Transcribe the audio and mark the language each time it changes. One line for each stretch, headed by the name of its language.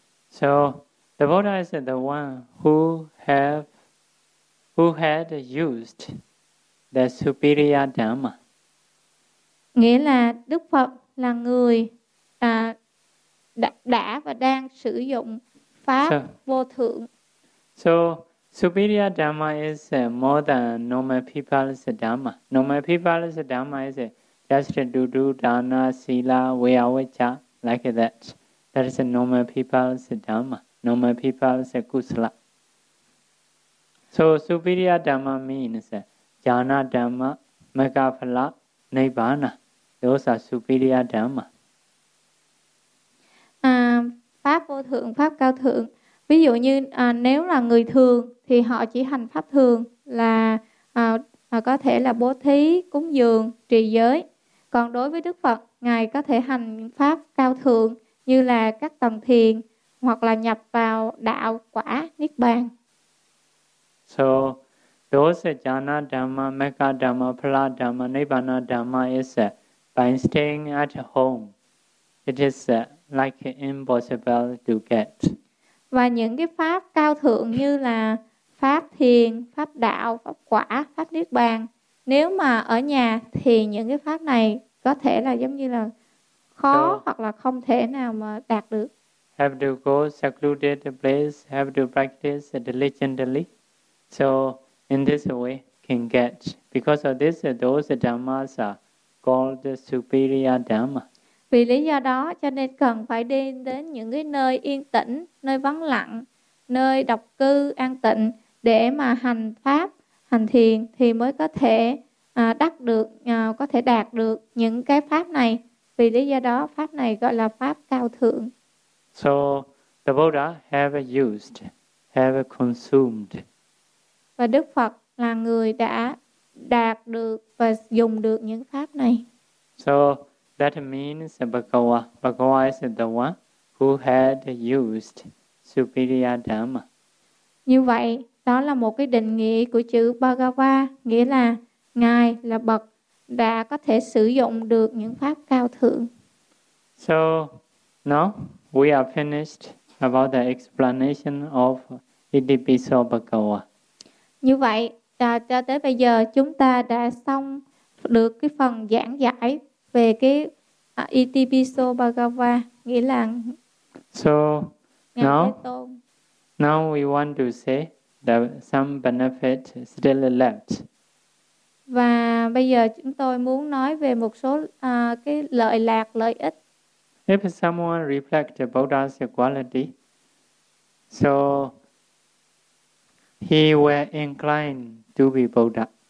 English: So, the Buddha is the one who had used the superior Dhamma.
Vietnamese: Nghĩa là Đức Phật là người đã và đang sử dụng Pháp vô thượng.
English: So, superior Dhamma is more than normal people's Dhamma. Normal people's Dhamma is just to do dana, sila, viyavacha, like that. That is normal people's Dhamma, normal people's kusala. So, superior Dhamma means jhana Dhamma, magaphala, nibbana. Those are superior Dhamma.
Vietnamese: Pháp vô thượng, pháp cao thượng. Ví dụ như nếu là người thường thì họ chỉ hành pháp thường là có thể là bố thí, cúng dường, trì giới. Còn đối với Đức Phật, Ngài có thể hành pháp cao thượng như là các tầng thiền hoặc là nhập vào đạo quả Niết Bàn.
English: So, those jhana dhamma, mekha dhamma, phala dhamma, nibbana dhamma is by staying at home. It is like impossible to get.
Vietnamese: Và những cái pháp cao thượng như là pháp thiền, pháp đạo, pháp quả, pháp niết bàn, nếu mà ở nhà thì những cái pháp này có thể là giống như là khó hoặc là không thể nào mà đạt được.
English: Have to go secluded place, have to practice diligently. So in this way can get. Because of this, those dhammas are called the superior dhamma.
Vietnamese: Vì lý do đó cho nên cần phải đi đến những cái nơi yên tĩnh, nơi vắng lặng, nơi độc cư, an tịnh để mà hành pháp, hành thiền thì mới có thể đạt được những cái pháp này. Vì lý do đó pháp này gọi là pháp cao thượng.
English: So the Buddha have used, have consumed.
Vietnamese: Và Đức Phật là người đã đạt được và dùng được những pháp này.
English: So that means Bhagava. Bhagava is the one who had used superior Dhamma.
Vietnamese: Như vậy, đó là một cái định nghĩa của chữ Bhagava, nghĩa là Ngài là Bậc đã có thể sử dụng được những pháp cao thượng.
English: So, now we are finished about the explanation of Idipiso Bhagava.
Vietnamese: Như vậy, cho tới bây giờ chúng ta đã xong được cái phần giảng giải về cái Idipiso Bhagava, nghĩa là
English: so now, now we want to say that some benefit still left.
Vietnamese: Và bây giờ chúng tôi muốn nói về một số cái lợi lạc, lợi ích.
English: If someone reflect Buddha's quality, so he were inclined to be Buddha.